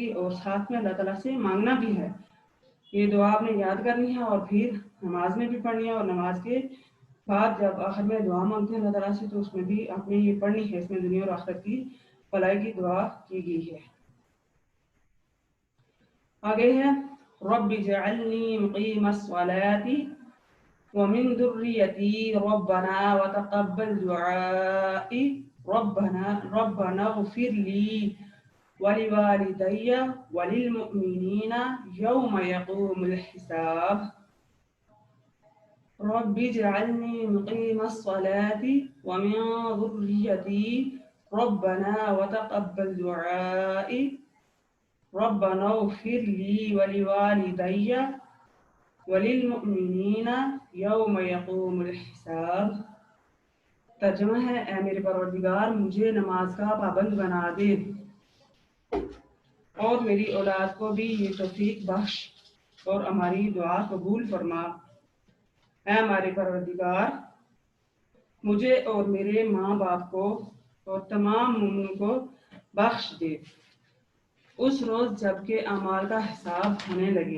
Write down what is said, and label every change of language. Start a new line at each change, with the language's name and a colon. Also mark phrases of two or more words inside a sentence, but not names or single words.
Urdu: اور ساتھ میں اللہ تعالیٰ سے مانگنا بھی ہے، یہ دعا آپ نے یاد کرنی ہے اور پھر نماز میں بھی پڑھنی ہے. اور نماز کے بعد جب آخر میں دعا مانگتے ہیں اللہ تعالیٰ سے تو اس میں بھی آپ نے یہ پڑھنی ہے، اس میں دنیا اور آخرت کی بھلائی کی دعا کی گئی ہے. آگے ہے
Arabic: ربي اجعلني مقيم الصلاة ومن ذريتي ربنا وتقبل دعائي ربنا اغفر لي ولوالدي وللمؤمنين يوم يقوم الحساب. ربي اجعلني مقيم الصلاة ومن ذريتي ربنا وتقبل دعائي ربنا اغفر لي ولوالدي وللمؤمنين يوم يقوم الحساب.
Urdu: ترجمہ ہے، اے میرے پروردگار مجھے نماز کا پابند بنا دے اور میری اولاد کو بھی یہ توفیق بخش اور ہماری دعا قبول فرما. اے ہمارے پروردگار مجھے اور میرے ماں باپ کو اور تمام مومنوں کو بخش دے اس روز جبکہ اعمال کا حساب ہونے لگے.